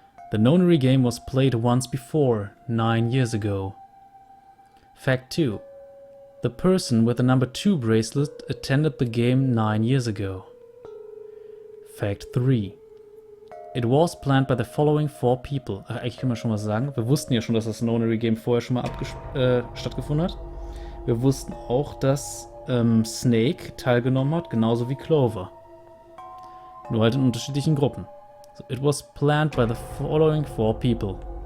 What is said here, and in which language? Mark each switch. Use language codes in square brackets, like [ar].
[en] The nonary game was played once before, 9 years ago. Fact 2. The person with the number 2 bracelet attended the game 9 years ago. Fact 3. It was planned by the following 4 people. [de] Ach, eigentlich können wir schon mal sagen, wir wussten ja schon, dass das nonary game vorher schon mal stattgefunden hat. Wir wussten auch, dass Snake teilgenommen hat, genauso wie Clover. Nur halt in unterschiedlichen Gruppen. [en] So, it was planned by the following 4 people.